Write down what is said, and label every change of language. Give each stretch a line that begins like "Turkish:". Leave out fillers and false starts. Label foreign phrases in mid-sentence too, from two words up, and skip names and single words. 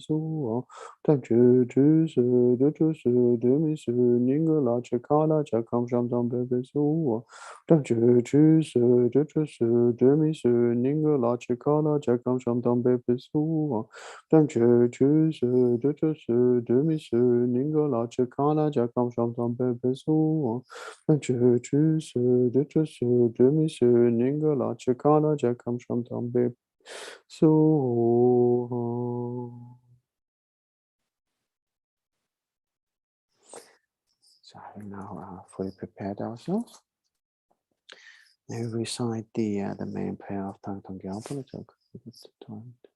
English: Su Tam Chu Chu Su Du Tu Su Du Mi Su Ningo La Cha Ka La Cha Kam Sham Tam Pe Pe Su Tam Chu Chu Su Du Tu Su Du Mi Su Ningo La Cha Ka La Cha Kam Sham Tam Pe Pe Su Tam Chu Chu Su Du Tu Su Du Mi Su Ningo La Cha Ka La Cha Kam Sham Tam Pe Pe Su Tam Chu Chu Su Du Tu Su Du Mi Su Ningo La Cha Ka La Cha Kam Sham Tam Pe Su. So having now fully prepared ourselves, may we recite the main prayer of Thangtong Gyalpo. Let's take a bit of time.